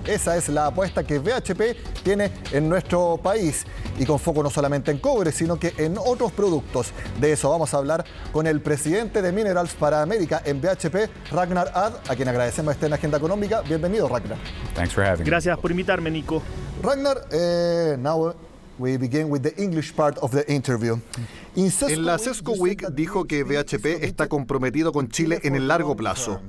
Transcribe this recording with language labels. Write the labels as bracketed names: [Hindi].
[Spanish] Esa es la apuesta que BHP tiene en nuestro país y con foco no solamente en cobre, sino que en otros productos. De eso vamos a hablar con el presidente de Minerals para América en BHP, Ragnar Ad, a quien agradecemos esté en Agenda Económica. Bienvenido, Ragnar. Gracias por invitarme, Nico. [English] Ragnar, now we begin with the English part of the interview. [Spanish] En la CESCO Week dijo que BHP está comprometido con Chile en el largo plazo.